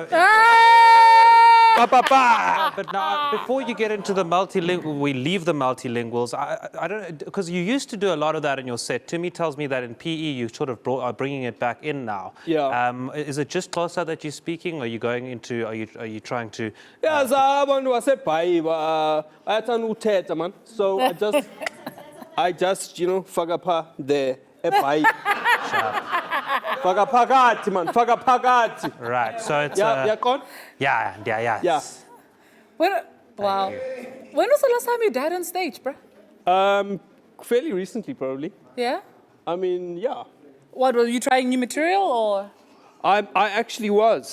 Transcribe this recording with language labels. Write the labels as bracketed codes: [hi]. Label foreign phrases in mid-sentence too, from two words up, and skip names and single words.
[en] Ba, ba, ba. but now, before you get into the multilingual, we leave the multilinguals. I don't, because you used to do a lot of that in your set. Timmy tells me that in PE you sort of are bringing it back in now. Yeah. Is it just Xhosa that you're speaking? Or are you going into? Are you trying to? Yeah, [xh] abantu wasebhayi bayathanda ukuthetha man. [en] So I just [xh] faka pha [en] there ebhayi. [xh] Faka phakathi man, faka phakathi. [en] Right. So it's. [xh] Yeah, yaqonda? [en] Yeah. Yeah. Wow. When was the last time you died on stage, bro? Fairly recently, probably. Yeah? I mean, yeah. What, were you trying new material, or? I actually was.